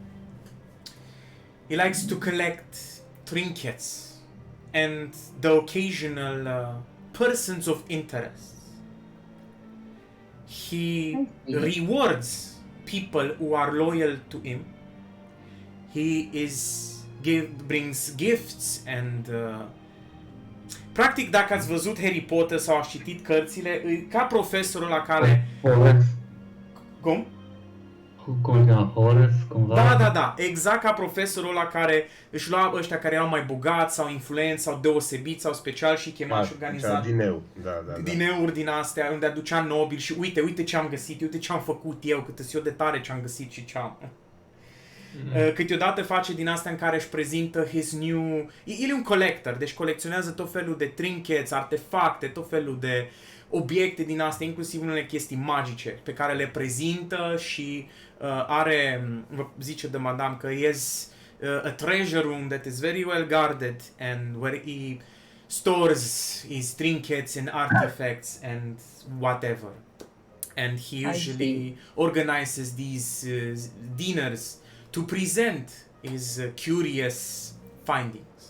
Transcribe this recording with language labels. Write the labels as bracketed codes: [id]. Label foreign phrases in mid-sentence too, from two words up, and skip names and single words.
[en] He likes to collect trinkets and the occasional persons of interest. He I see. rewards people who are loyal to him. He brings gifts and [ro] practic, dacă ați văzut Harry Potter sau ați citit cărțile, e ca profesorul la care... Horace. Cum? Cum cheamă? Horace, cumva? Da, exact ca profesorul la care își lua ăștia care erau mai bogați sau influenți sau deosebiți sau special și chema și organiza Dineu. Da. dineuri din astea unde aducea nobili și uite ce am găsit, uite ce am făcut eu, cât eu de tare ce am găsit și ce am. Câteodată face din astea în care își prezintă [en] his new... [ro] El e un collector, deci colecționează tot felul de trinkets, artefacte, tot felul de obiecte din astea, inclusiv unele chestii magice pe care le prezintă și are, zice de madame că [en] is a treasure room that is very well guarded and where he stores his trinkets and artifacts and whatever. And he usually organizes these dinners to present his curious findings.